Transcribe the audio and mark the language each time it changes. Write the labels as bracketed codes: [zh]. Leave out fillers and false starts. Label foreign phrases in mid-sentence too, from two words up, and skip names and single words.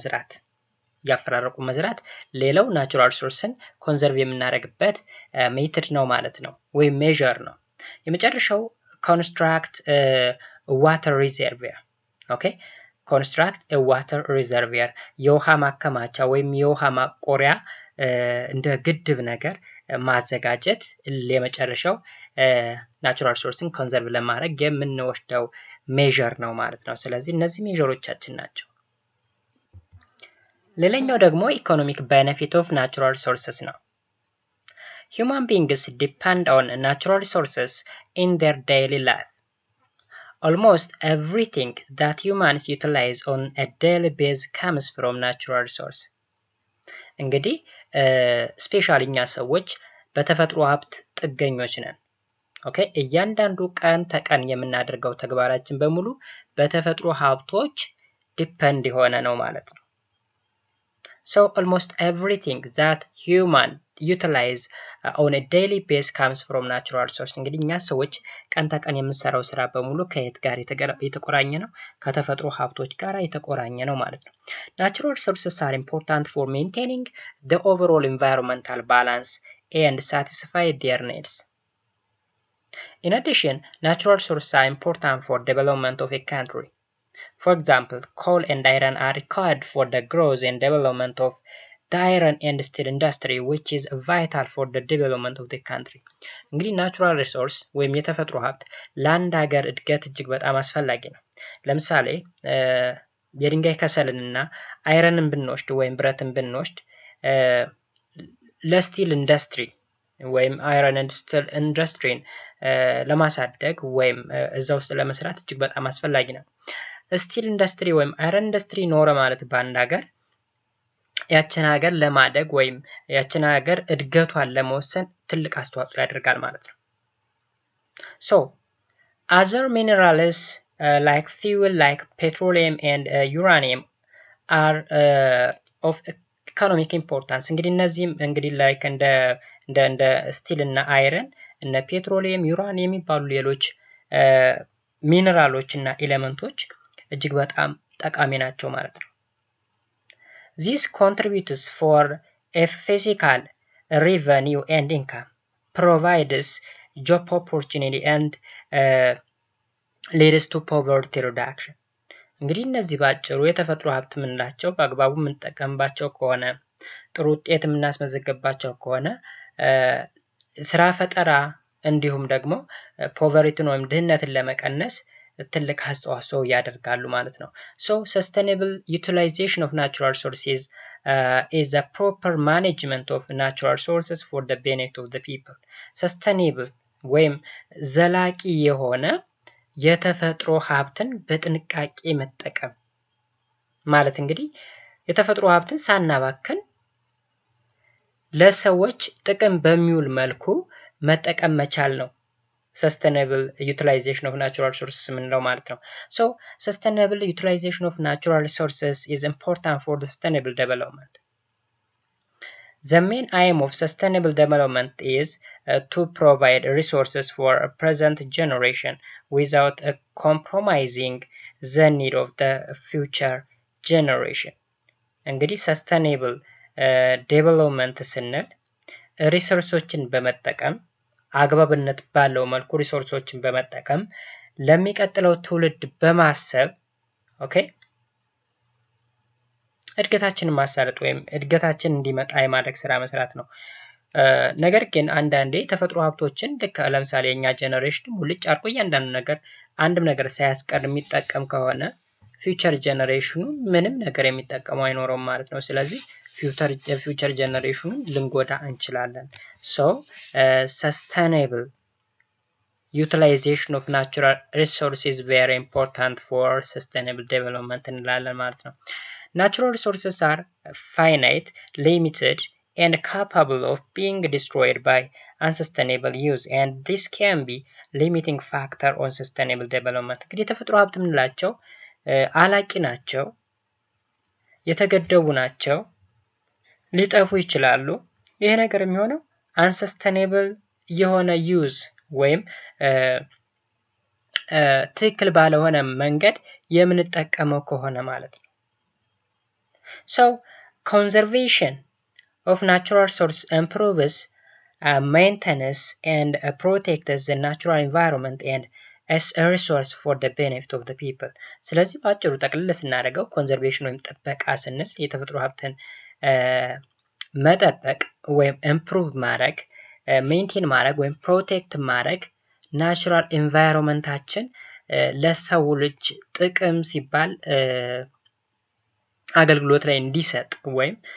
[am] መዝራት ሌላው [en] natural resource conserve [am] የምናደርግበት ሜቶድ ነው ማለት ነው፣ ወይም ሜዥር ነው። የመጨረሻው [en] construct water reservoir። [am] ኦኬ [en] construct water reservoir [am] የውሃ ማከማቻ ወይም የውሃ ማቆሪያ እንደ ግድብ ነገር ማዘጋጀት ለመጨረሻው [en] natural resource conserve [am] ለማድረግ የምንወስደው ሜዠር ነው ማለት ነው። ስለዚህ እነዚህ ሜዠሮቻችን ናቸው። ሌላኛው ደግሞ [en] economic benefit of natural resources ነው። Human beings depend on natural resources in their daily life. Almost everything that humans utilize on a daily basis comes from natural resource. [am] እንግዲህ ስፔሻሊ እኛ ሰዎች በተፈጥሮ ሀብት ጥገኞች ነን። ኦኬ እያንዳንዱ ቀን ተቀን የምናደርገው ተግባራችን በሙሉ በተፈጥሮ ሀብቶች ዲፔንድ የሆነ ነው ማለት ነው። [en] So almost everything that human utilize on a daily basis comes from natural resource. [am] እንግዲህ እኛ ሰዎች ቀን ተቀን የምንሰራው ስራ በሙሉ ከየት ጋር የተቆራኘ ነው? ከተፈጥሮ ሀብቶች ጋር የተቆራኘ ነው ማለት ነው። [en] Natural resources are important for maintaining the overall environmental balance and satisfy their needs. In addition, natural resources are important for development of a country. For example, coal and iron are required for the growth and development of the iron and steel industry, which is vital for the development of the country. [am] እንግዲህ ናቹራል ሪሶርስ ወይም የተፈጥሮ ሀብት ለአንድ ሀገር እድገት እጅግ በጣም አስፈላጊ ነው። ለምሳሌ የድንጋይ ከሰልንና አይረንን ብንወስድ ወይም ብረትን ብንወስድ [en] steel industry [am] ወይም [en] iron and steel industry [am] ለማሳደግ ወይም እዛ ውስጥ ለመስራት እጅግ በጣም አስፈላጊ ነው። [en] steel industry [am] ወይም [en] iron industry [am] ኖረ ማለት በአንድ ሀገር ያችን ሀገር ለማደግ ወይም ያችን ሀገር እድገቷን ለመወሰን ትልቅ አስተዋጽኦ ያደርጋል ማለት ነው። [en] So other minerals like fuel like petroleum and uranium are of economic importance. [am] እንግዲህ እነዚህም እንግዲህ ላይክ እንደ ስቲል እና አይረን እነ ፔትሮሊየም ዩራኒየም የሚባሉ ሌሎች ሚነራሎች እና ኤሌመንቶች እጅግ በጣም ጠቃሚ ናቸው ማለት ነው። [en] This contributes for a physical revenue and income, provides job opportunity and leads to poverty reduction. [am] እንግዲህ እነዚህ ባጭሩ የተፈጥሮ ሀብት የምንላቸው በአግባቡ የምንጠቀምባቸው ከሆነ ጥሩ ውጤት የምናስመዘግባቸው ከሆነ ስራ ፈጠራ እንዲሁም ደግሞ ፖቨርቲን ወይም ድህነትን ለመቀነስ ትልቅ አስተዋጽኦ ያደርጋሉ ማለት ነው። [en] So sustainable utilization of natural resources is the proper management of natural resources for the benefit of the people. [am] Sustainable ወይም ዘላቂ የሆነ የተፈጥሮ ሀብትን በጥንቃቄ መጠቀም ማለት እንግዲህ የተፈጥሮ ሀብትን ሳናባክን ለሰዎች ጥቅም በሚውል መልኩ መጠቀም መቻል ነው [en] sustainable utilization of natural resources [am] የምንለው ማለት ነው። [en] So sustainable utilization of natural resources is important for the sustainable development. The main aim of sustainable development is to provide resources for a present generation without compromising the need of the future generation. [am] እንግዲህ [en] sustainable development [am] ስንል ሪሶርሶችን በመጠቀም አግባብነት ባለው መልኩ ሪሶርሶችን በመጠቀም ለሚቀጥለው ትውልድ በማሰብ ኦኬ እድገታችንን ማሳለጥ ወይም እድገታችን እንዲመጣ የማድረግ ስራ መስራት ነው። ነገር ግን አንዳንዴ ተፈጥሮ ሀብቶችን ልክ ለምሳሌ የኛ ጀነሬሽን ሙልጭ አድርጎ እያንዳንዱ ነገር አንድም ነገር ሳያስቀር የሚጠቀም ከሆነ [en] future generation [am] ምንም ነገር የሚጠቀመው አይኖረውም ማለት ነው። ስለዚህ [en] future generation [am] ልንጎዳ እንችላለን። [en] So sustainable utilization of natural resources is very important for sustainable development [am] እንላለን ማለት ነው። [en] Natural resources are finite, limited, and capable of being destroyed by unsustainable use, and this can be limiting factor on sustainable development. [am] እንግዲህ የተፈጥሮ ሀብት የምንላቸው አላቂ ናቸው፣ የተገደቡ ናቸው፣ ሊጠፉ ይችላሉ። ይሄ ነገር የሚሆነው unsustainable የሆነ ዩዝ ወይም ትክክል ባለሆነ መንገድ የምንጠቀመው ከሆነ ማለት ነው። [en] So conservation of natural resource improves maintenance and protects the natural environment and as a resource for the benefit of the people. [am] ስለዚህ ባጭሩ ጠቅልል ስናደርገው ኮንዘርቬሽን ወይም ጥበቃ ስንል የተፈጥሮ ሀብትን መጠበቅ ወይም ኢምፕሩቭ ማድረግ ሜንቴን ማድረግ ወይም ፕሮቴክት ማድረግ [en] natural environment [am] ለሰው ልጅ ጥቅም ሲባል አገልግሎት ላይ እንዲሰጥ ወይም